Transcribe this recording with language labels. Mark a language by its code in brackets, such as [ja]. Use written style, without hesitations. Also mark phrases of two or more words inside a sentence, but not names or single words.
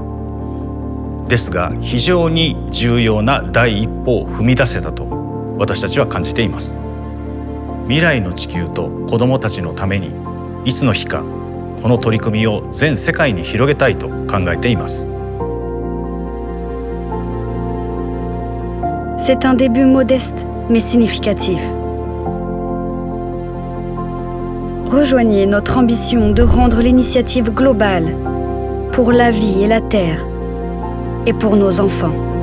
[ja] ですが非常に重要な第一歩を踏み出せたと私たちは感じています。未来の地球と子どもたちのためにいつの日かこの取り組みを全世界に広げたいと考えています。 [fr] C'est un début modeste, mais significatif. Rejoignez notre ambition de rendre l'initiative globale pour la vie et la terre et pour nos enfants.